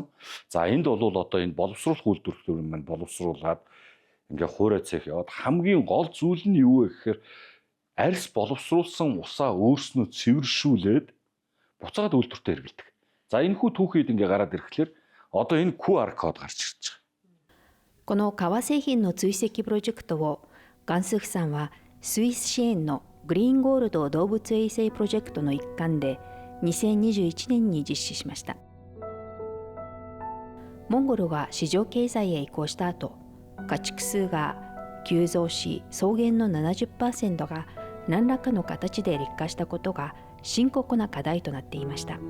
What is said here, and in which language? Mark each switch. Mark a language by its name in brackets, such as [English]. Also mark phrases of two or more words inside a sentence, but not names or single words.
[Mongolian] За энд бол энэ боловсруулах үйлдвэрлэлүүд маань боловсруулад ингээ хуурай цех яваад хамгийн гол зүйл нь юу вэ гэхээр арьс боловсруулсан усаа өөрснөө цэвэршүүлээд буцаад үйлдвэртээ хэрэглэдэг. За энэ хүү түүхийд ингээ гараад ирэхлээр энэ QR код гарч ирж байгаа. [Japanese] この革製品の追跡プロジェクトをガンスフさんはスイス支援のグリーンゴールド動物衛生プロジェクトの一環で2021年に実施しました。モンゴルが市場経済へ移行した後、家畜数が急増し、草原の 70% が何らかの形で劣化したことが深刻な課題となっていました。